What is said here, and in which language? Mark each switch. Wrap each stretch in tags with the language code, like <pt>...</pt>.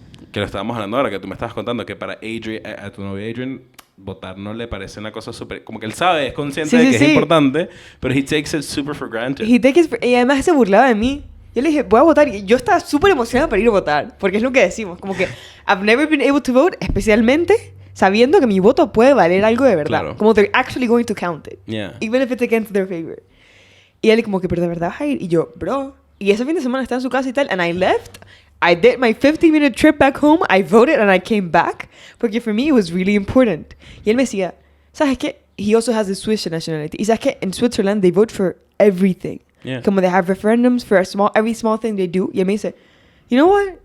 <es>Que lo estábamos hablando ahora, que tú me estabas contando que para Adrian, a tu novio Adrian, votar no le parece una cosa súper... Como que él sabe, es consciente de que es importante, pero</es> <en>he takes it super for granted.</en> <es>Y además se burlaba de mí. Yo le dije, voy a votar. Y yo estaba súper emocionada para ir a votar. Porque es lo que decimos. Como que</es> <en>I've never been able to vote,</en> <es>especialmente sabiendo que mi voto puede valer algo de verdad. Claro.</es> <en>Como they're actually going to count it. Yeah. Even if it's against their favor.</en> <es>Y él como que, pero de verdad vas a ir. Y yo, bro. Y ese fin de semana estaba en su casa y tal.</es> <en>And I left. I did my 15-minute trip back home. I voted and I came back.</en> <es>Porque</es> <en>for me it was really important.</en> <es>Y él me decía, ¿sabes qué?</es> <en>He also has the Swiss nationality.</en> <es>Y ¿sabes qué?</es> <en>In Switzerland they vote for everything. Yeah. Como they have referendums for every small thing they do.</en> <es>Y él me dice,</es> <en>you know what?</en>